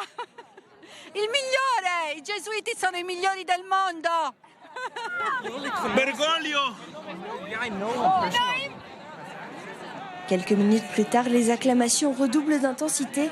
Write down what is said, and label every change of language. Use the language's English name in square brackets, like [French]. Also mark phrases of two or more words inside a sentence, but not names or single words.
[Italian] Il migliore! I gesuiti sono i migliori del mondo! Bergoglio! [French] Quelques minutes plus tard, les acclamations redoublent d'intensité.